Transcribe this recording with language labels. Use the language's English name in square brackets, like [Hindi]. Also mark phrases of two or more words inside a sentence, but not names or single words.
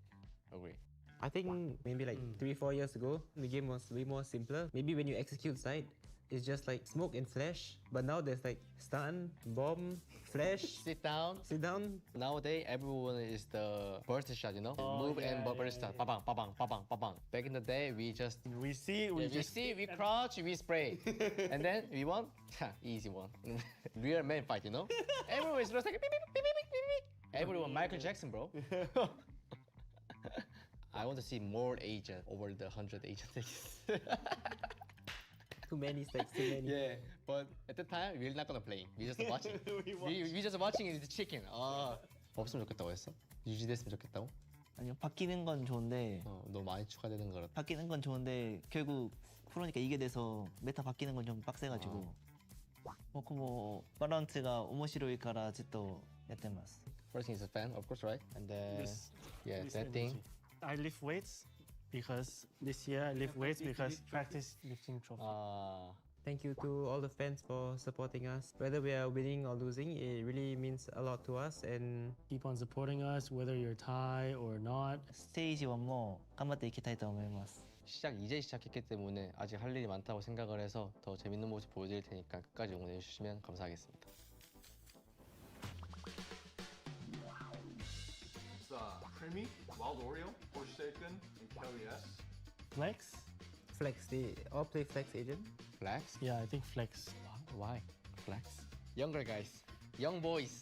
[English] I think maybe like 3-4 years ago, the game was way more simpler. Maybe when you execute side, it's just like smoke and flash. But now there's like stun, bomb, flash, sit down. Nowadays, everyone is the burst shot, you know? Move and burst shot. Ba-bang, ba-bang, ba-bang, ba-bang. Back in the day, we see, we crouch, we spray. And then we won, easy one. Real man fight, you know? Everyone is just like, beep, beep, beep, beep, beep, beep. Everyone, Michael Jackson, bro. I want to see more agents over the 100 agents. Too many stacks, too many. Yeah, but at the time we're not gonna play. We're just watching. we just watching the chicken. [Korean] 없으면 좋겠다고 했어? 유지됐으면 좋겠다고? 아니요, 바뀌는 건 좋은데. 너무 많이 추가되는 거라. 바뀌는 건 좋은데 결국 프로니까 이게 돼서 메타 바뀌는 건 좀 빡세가지고. [Japanese] バラントが面白いからずっとやってます. [English] First thing is a fan, of course, right? And then that thing. I lift weights because this year I lift weights because practice lifting trophy. Thank you to all the fans for supporting us. Whether we are winning or losing, it really means a lot to us. And keep on supporting us, whether you're Thai or not. [Japanese] 스테이지 1 も頑張っていきたいと思います. [Korean] 이제 시작했기 때문에 아직 할 일이 많다고 생각을 해서 더 재밌는 모습 보여드릴 테니까 끝까지 응원해 주시면 감사하겠습니다. [English] Creamy, Wild Oreo, Forsaken, and Kelly S. Flex? Flex, they all play Flex agent. Flex? Yeah, I think Flex. Why? Flex? Younger guys, young boys.